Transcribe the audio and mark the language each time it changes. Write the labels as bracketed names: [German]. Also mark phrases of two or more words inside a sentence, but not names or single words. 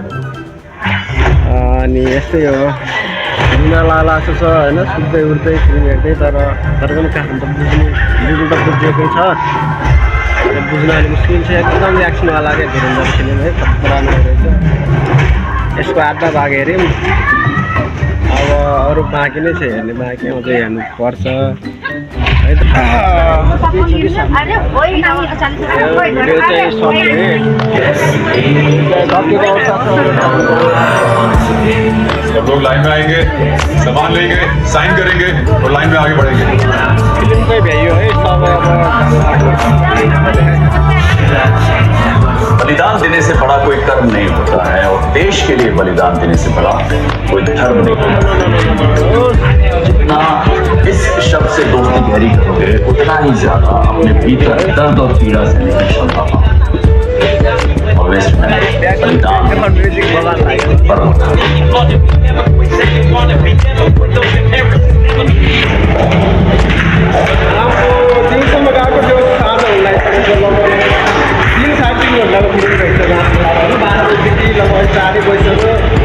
[Nepali] अनि यस्तै हो रुन लाला जस्तो छ होइन सुत्दै उठ्दै फिल्म हेर्दै तर पनि कहानी त बुझ्नु त बुझेकै छ बुझ्न अलिक मुस्किल छ एकदम एक्सनवाला [Hindi] क्या धुरन्धर फिल्म है [Nepali] खतरनाक रहेछ यसको आधा भाग हेऱ्यौँ अब अरू बाँकी नै छ हेर्ने बाँकी अझै हेर्नुपर्छ है त भिडियो चाहिँ [Hindi] सब लोग लाइन में आएंगे सामान लेंगे साइन करेंगे और लाइन में आगे बढ़ेंगे [Nepali] फिल्मकै भ्याइयो है सब [Hindi] बलिदान देने से बड़ा कोई कर्म नहीं होता है और देश के लिए बलिदान देने से बड़ा कोई धर्म नहीं होता। जितना इस शब्द से दोस्ती गहरी करोगे उतना ही ज्यादा अपने भीतर दर्द और पीड़ा से निकल क्षमता और वेस्ट में बलिदान पर्व [Nepali] दिनसम्म गएको थियो साँझहरूलाई तिन साढे 3 घन्टाको फिल्म रहेछ रातको 12 बजीदेखि लगभग 4 बजीसम्म